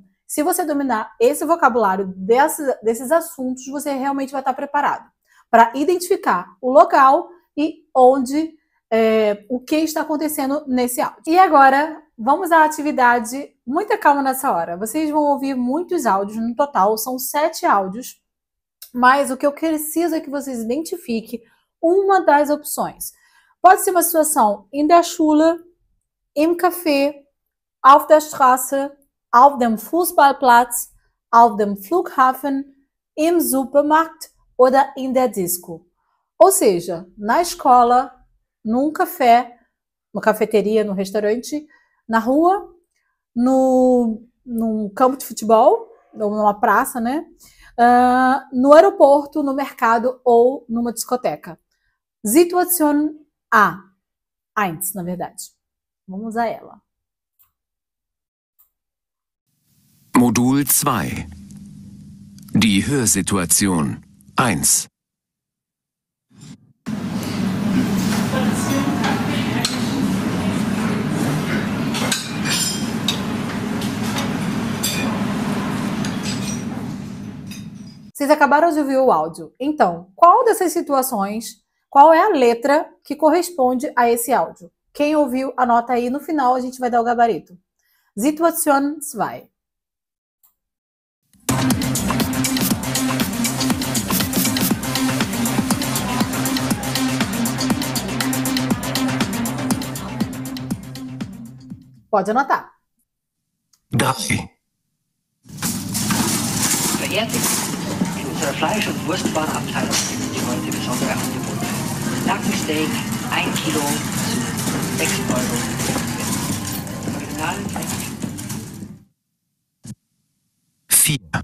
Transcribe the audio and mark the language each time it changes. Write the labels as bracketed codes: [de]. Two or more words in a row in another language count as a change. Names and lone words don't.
[pt] Se você dominar esse vocabulário desses assuntos, você realmente vai estar preparado para identificar o local e onde, o que está acontecendo nesse áudio. E agora, vamos à atividade. Muita calma nessa hora. Vocês vão ouvir muitos áudios, no total são 7 áudios, mas o que eu preciso é que vocês identifiquem uma das opções. Pode ser uma situação [de] in der Schule, im Café, auf der Straße, auf dem Fußballplatz, auf dem Flughafen, im Supermarkt oder in der Disco. [pt] Ou seja, na escola, num café, numa cafeteria, no restaurante, na rua, num campo de futebol, ou numa praça, né? No aeroporto, no mercado ou numa discoteca. Situation A. 1, na verdade. Vamos a ela. [de] Modul 2. Die Hörsituation 1. [pt] Vocês acabaram de ouvir o áudio. Então, qual dessas situações, qual é a letra que corresponde a esse áudio? Quem ouviu, anota aí. No final, a gente vai dar o gabarito. Situation 2. Pode anotar. 3. [de] Verehrte in unserer Fleisch- und Wurstwarenabteilung gibt es heute besondere Angebote. Nackensteak, 1 Kilo zu 6 Euro. Original 4.